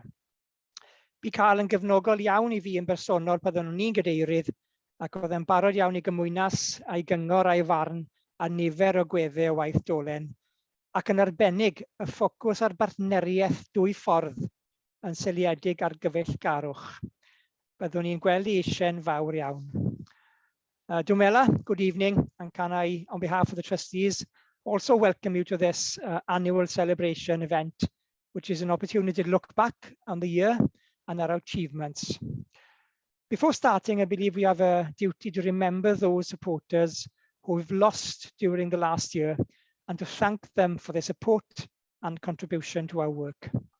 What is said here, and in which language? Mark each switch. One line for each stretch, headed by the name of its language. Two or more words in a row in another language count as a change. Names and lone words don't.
Welsh: Bu Carl yn gefnogol iawn i fi yn bersonol pan o'n i'n gadeirydd ac oedd e'n barod iawn i gymwynas a'i gyngor a'i farn a nifer o gweddau o waith Dolen, ac yn arbennig y ffocws ar bartneriaeth dwy ffordd yn seiliedig ar gyfeillgarwch. Byddwn ni'n gweld eisiau'n fawr iawn. Dumela,
English: good evening, and can I, on behalf of the trustees, also welcome you to this annual celebration event, which is an opportunity to look back on the year and our achievements. Before starting, I believe we have a duty to remember those supporters who we've lost during the last year and to thank them for their support and contribution to our work.